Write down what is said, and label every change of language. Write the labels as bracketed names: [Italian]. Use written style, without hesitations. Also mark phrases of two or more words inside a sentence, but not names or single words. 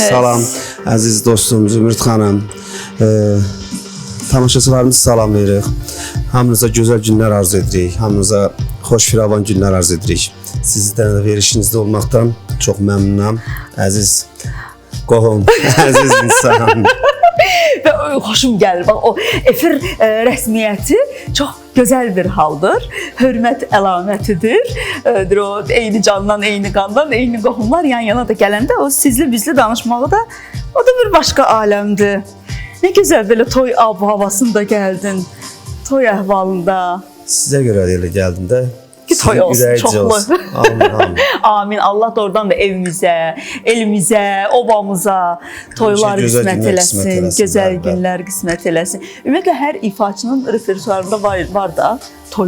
[Azerbaijani] salam əziz dostum Zümrüt xanım. Tamaşaçılarımızı salamlayırıq. Hamınıza gözəl günlər arzu edirik. Hamınıza xoş firavan günlər arzu edirik. Sizdən də verişinizdə olmaqdan çox məmnunam. Əziz qohum, əziz insan. [Turkish] Ve hoşum gelir. Bak o efir resmiyeti çok güzel bir haldır. [Azerbaijani] Hürmet əlamətidir. O eyni candan, eyni qandan, eyni qohumlar yan yana da gələndə o sizli bizli danışmağı da o da [Turkish] bir başka alemdi. Ne güzel böyle toy havasında geldin. [Azerbaijani] Toy əhvalında. Sizə görə də elə gəldim də. Ki toy olsun, Ürəyici çoxlu. olsun. Amin, amin. Amin. Allah da oradan da evimize, elimize, obamıza toylar Gözəl qismət günlər eləsin, qismət eləsin, gözəl bəli, bəli. günlər qismət eləsin. Ümumiyyətlə hər ifaçının repertuarında var da toy